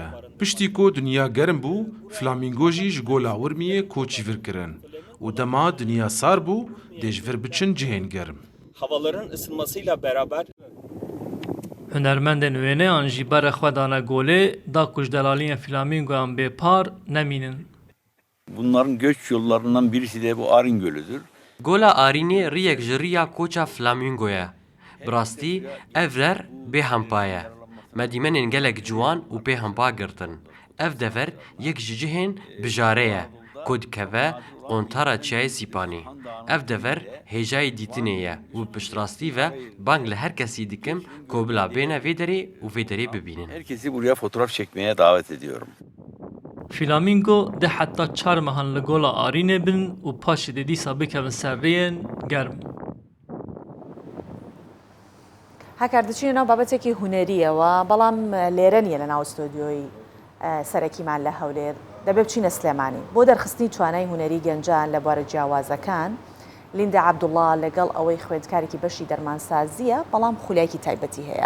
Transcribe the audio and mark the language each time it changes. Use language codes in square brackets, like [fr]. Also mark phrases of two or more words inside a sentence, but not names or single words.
[ku] Piştî ku dinya germ bû, flamingo jî ji gola Urmiyê koçîvir kirin. û dema dinya sar bû, dê ji vir biçin cihên germ. [tr] havaların ısınmasıyla beraber [ku] Hunermendên wêneyan jî berê xwe dane golê da ku ji delaliyên flamingoyan bêpar nemînin. [tr] Bunların göç yollarından birisi de bu Arin Gölü'dür. [ku] Gola Arînê riyek ji riya koça flamingo ye. Bi rastî ev rer bêhempa ye. Medîmenên gelek ciwan û pêhempa girtin. Ev dever yek ji cihên bijare ye. Ku dikeve qontara çiyayê Sîpanê. Ev dever hêjayê dîtinê ye û piştrastî ve bang li her kesî dikim ku bila bêne vê derê û vê derê bibînin. [tr] Herkesi buraya fotoğraf çekmeye davet ediyorum. [ku] Flamingo de heta 4 mehan li gola Arînê bin û paşê de dîsa bikevin ser rêyên germ. [ckb] هەکار دەچینە ناو بابەتێکی هونەریەوە بەڵام لێرە نیە لە ناو ستۆدیۆی سەرەکیمان لە هەولێر دەبێ بچینە سلێمانی بۆ دەرخستنی توانای هونەری گەنجان لە بوارە جیاوازەکان لیندە عەبدوڵڵا لەگەڵ ئەوەی خوێندکارێکی بەشی دەرمانسازیە بەڵام خولایەکی تایبەتی هەیە